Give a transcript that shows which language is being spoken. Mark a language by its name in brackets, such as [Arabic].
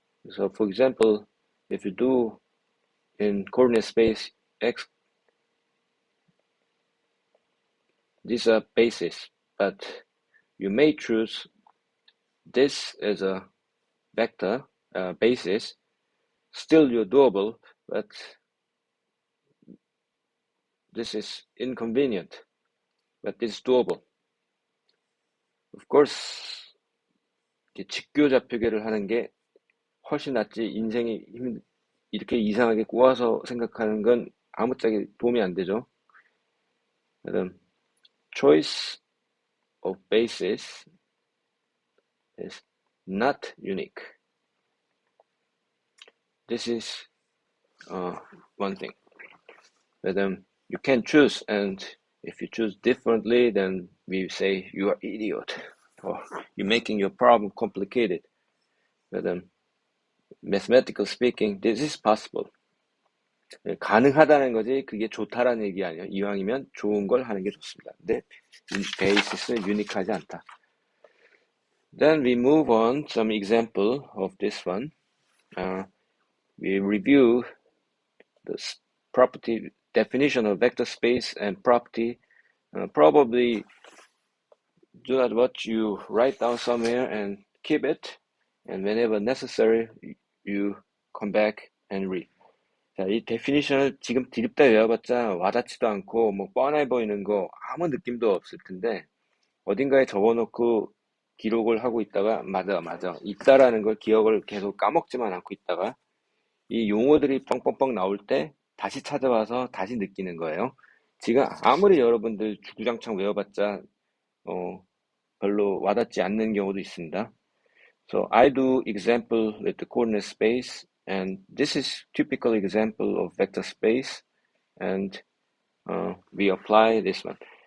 [English] So for example, if you do in coordinate space X, these are bases, but you may choose this as a vector basis. Still you're doable, but this is inconvenient, but it's doable. Of course, [Korean] 직교좌표계를 하는 게 훨씬 낫지. 인생이 이렇게 이상하게 꼬아서 생각하는 건 아무짝에 도움이 안 되죠. [English] Choice of basis is not unique. This is one thing. But you can choose, and if you choose differently, then we say you are idiot, or you're making your problem complicated. But mathematical speaking, this is possible. [Korean] 가능하다는 거지 그게 좋다라는 얘기 아니에요. 이왕이면 좋은 걸 하는 게 좋습니다. 근데 베이시스는 유니크하지 않다. [English] Then we move on some example of this one. We review the property definition of vector space and property. Probably do not what you write down somewhere and keep it, and whenever necessary you come back and read. [Korean] 자, 이 데피니션을 지금 디립다 외워봤자 와닿지도 않고 뭐 뻔해 보이는 거 아무 느낌도 없을 텐데 어딘가에 적어놓고 기록을 하고 있다가 맞아 있다라는 걸 기억을 계속 까먹지만 않고 있다가 이 용어들이 뻥뻥뻥 나올 때 다시 찾아와서 다시 느끼는 거예요. 지금 아무리 여러분들 주구장창 외워봤자 별로 와닿지 않는 경우도 있습니다. [English] So I do example with the coordinate space, and this is typical example of vector space, and we apply this one.